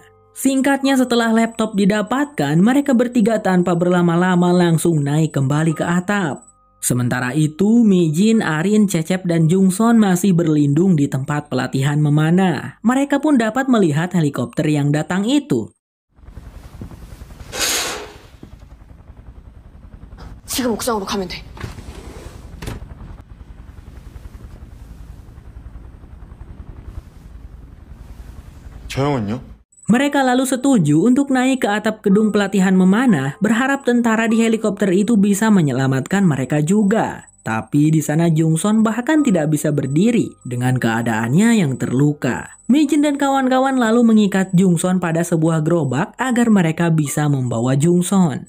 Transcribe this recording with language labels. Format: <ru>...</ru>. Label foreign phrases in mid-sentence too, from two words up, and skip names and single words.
<id>Singkatnya setelah laptop didapatkan, mereka bertiga tanpa berlama-lama langsung naik kembali ke atap. Sementara itu, Mi-jin, Arin, Cecep, dan Jung-son masih berlindung di tempat pelatihan memanah. Mereka pun dapat melihat helikopter yang datang itu.</id> <ko>지금 옥상으로 가면 돼. 저 형은요?</ko> <id>Mereka lalu setuju untuk naik ke atap gedung pelatihan memanah, berharap tentara di helikopter itu bisa menyelamatkan mereka juga. Tapi di sana Jung-son bahkan tidak bisa berdiri dengan keadaannya yang terluka. Mi-jin dan kawan-kawan lalu mengikat Jung-son pada sebuah gerobak agar mereka bisa membawa Jung-son.</id>